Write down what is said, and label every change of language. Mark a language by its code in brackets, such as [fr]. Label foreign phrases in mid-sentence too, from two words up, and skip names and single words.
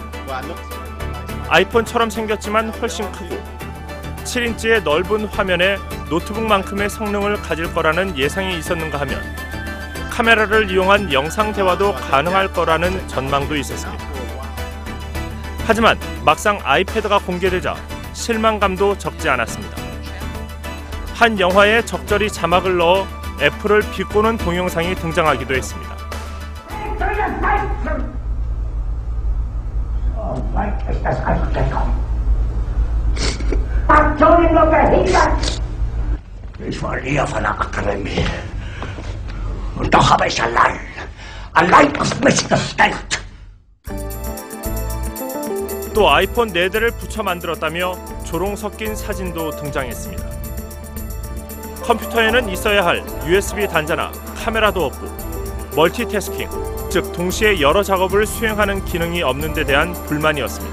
[ko] 아이폰처럼 생겼지만 훨씬 크고 7인치의 넓은 화면에 노트북만큼의 성능을 가질 거라는 예상이 있었는가 하면 카메라를 이용한 영상 대화도 가능할 거라는 전망도 있었습니다. 하지만 막상 아이패드가 공개되자 실망감도 적지 않았습니다. 한 영화에 적절히 자막을 넣어 애플을 비꼬는 동영상이 등장하기도 했습니다. [de] Ich war eher von der Akademie. Und doch habe ich allein auf mich gestellt. [ko] 또 아이폰 4대를 붙여 만들었다며 조롱 섞인 사진도 등장했습니다. 컴퓨터에는 있어야 할 USB 단자나 카메라도 없고 멀티태스킹, 즉 동시에 여러 작업을 수행하는 기능이 없는 데 대한 불만이었습니다.